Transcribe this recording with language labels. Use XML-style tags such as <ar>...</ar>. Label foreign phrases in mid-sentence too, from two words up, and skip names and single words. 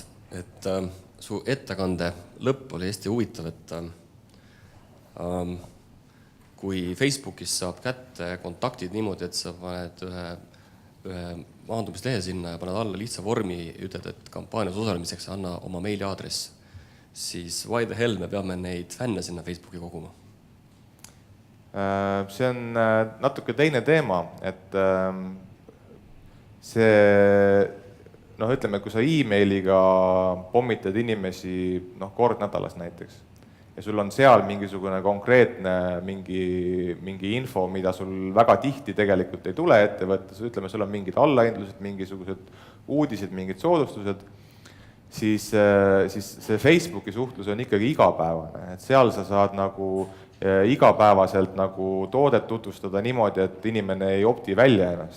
<et>Et su ettekande lõpp oli hästi huvitav, et kui Facebookis saab kätte kontaktid niimoodi, et sa paned ühe maandumislehe sinna ja paned alla lihtsa vormi, ütled, et kampaanias osalemiseks anna oma meiliaadress, siis</et> <en>why the hell</en> <et>me peame neid fänne sinna Facebooki koguma? See on natuke teine teema, et see ütleme, kui sa e-mailiga pommitad inimesi kord nädalas näiteks ja sul on seal mingisugune konkreetne mingi info, mida sul väga tihti tegelikult ei tule ettevõttes, ütleme, sul on mingid allahindlused, mingisugused uudised, mingid soodustused, siis see Facebooki suhtlus on ikkagi igapäevane, et seal sa saad nagu igapäevaselt nagu toodet tutvustada niimoodi, et inimene ei opti välja ennast.</et>